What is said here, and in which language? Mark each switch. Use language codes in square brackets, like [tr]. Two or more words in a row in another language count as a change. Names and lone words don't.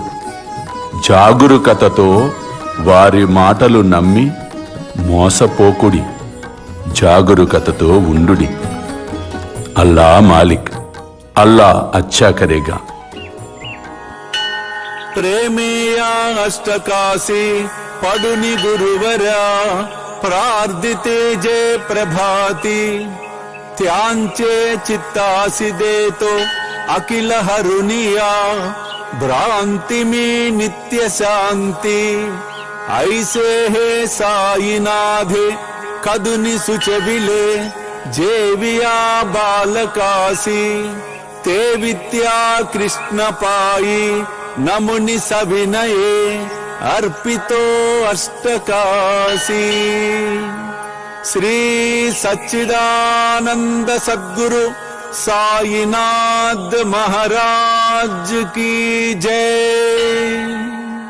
[te] జాగరూకతతో వారి మాటలు నమ్మి మోసపోకుడి. జాగరూకతతో ఉండుడి. [hi] अल्लाह मालिक, अल्लाह अच्छा करेगा. [mr] प्रेमेया अष्टकाशी पढुनी गुरुवरा प्रार्थिते जय प्रभाती त्यांचे चित्तासी देतो अखिल हरुनिया भ्रांति में नित्य शांति ऐसे है साईनाथे कदुनि सुचविले जेविया बालकासी ते विद्या कृष्ण पाई नमुनि सविनये अर्पितो अष्टकाशी श्री सच्चिदानंद सद्गुरु साईनाथ [hi] महाराज की जय।